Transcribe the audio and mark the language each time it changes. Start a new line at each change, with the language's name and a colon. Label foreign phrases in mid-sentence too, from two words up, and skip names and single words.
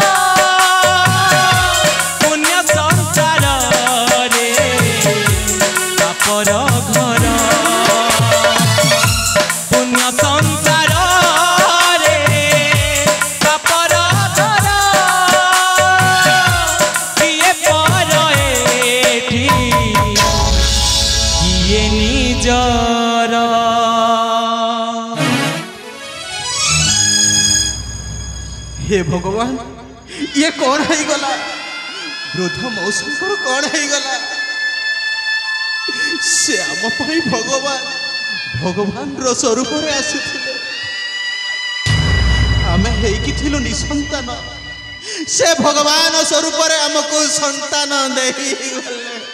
Odia: ପୁଣ୍ୟ ସଂସାରରେ ପାପର ଘର, ପୁଣ୍ୟ ସଂସାରରେ ପାପର ଘର, କିଏ ପର ଏଠି କିଏ ନିଜର।
Hindi: हे भगवान, ये कौन ହେଇଗଲା?
Odia: ବୃଦ୍ଧ ମଉସାଙ୍କର କ'ଣ ହେଇଗଲା? ସେ ଆମ ପାଇଁ ଭଗବାନର ସ୍ୱରୂପରେ ଆସିଥିଲେ, ଆମେ ହେଇକି ଥିଲୁ ନିଃସନ୍ତାନ, ସେ ଭଗବାନ ସ୍ୱରୂପରେ ଆମକୁ ସନ୍ତାନ ଦେଇଗଲେ।